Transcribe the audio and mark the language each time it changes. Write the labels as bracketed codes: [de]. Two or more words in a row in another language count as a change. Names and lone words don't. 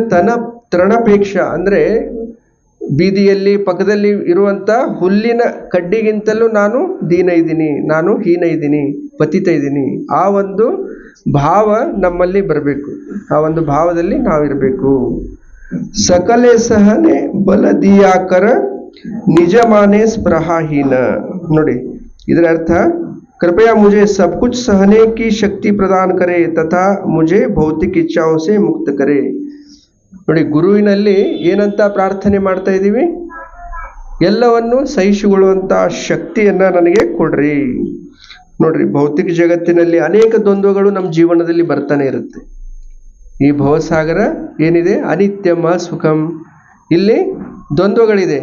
[kn] ತೃಣಪೇಕ್ಷ ಅಂದ್ರೆ ಬೀದಿಯಲ್ಲಿ ಪಕ್ಕದಲ್ಲಿ ಇರುವಂತ ಹುಲ್ಲಿನ ಕಡ್ಡಿಗಿಂತಲೂ ನಾನು ದೀನ ಇದ್ದೀನಿ, ನಾನು ಹೀನ ಇದ್ದೀನಿ, ಪತಿತ ಇದ್ದೀನಿ. ಆ ಒಂದು ಭಾವ ನಮ್ಮಲ್ಲಿ ಬರಬೇಕು. ಆ ಒಂದು ಭಾವದಲ್ಲಿ ನಾವಿರಬೇಕು. [bn] সকলে সহনে বল দিয়া কর নিজ মানে স্পৃহাহীন. [kn] ನೋಡಿ ಇದರ ಅರ್ಥ, [hi] कृपया मुझे सब कुछ सहने की शक्ति प्रदान करे तथा मुझे भौतिक इच्छाओं से मुक्त करे. [kn] ನೋಡಿ ಗುರುವಿನಲ್ಲಿ ಏನಂತ ಪ್ರಾರ್ಥನೆ ಮಾಡ್ತಾ ಇದ್ದೀವಿ, ಎಲ್ಲವನ್ನು ಸಹಿಸಿಕೊಳ್ಳುವಂತ ಶಕ್ತಿಯನ್ನ ನನಗೆ ಕೊಡ್ರಿ. ನೋಡ್ರಿ, ಭೌತಿಕ ಜಗತ್ತಿನಲ್ಲಿ ಅನೇಕ ದ್ವಂದ್ವಗಳು ನಮ್ಮ ಜೀವನದಲ್ಲಿ ಬರ್ತಾನೆ ಇರುತ್ತೆ. ಈ ಭವಸಾಗರ ಏನಿದೆ, [sa] अनित्यं असुखं, [kn] ಇಲ್ಲಿ ದ್ವಂದ್ವಗಳಿದೆ.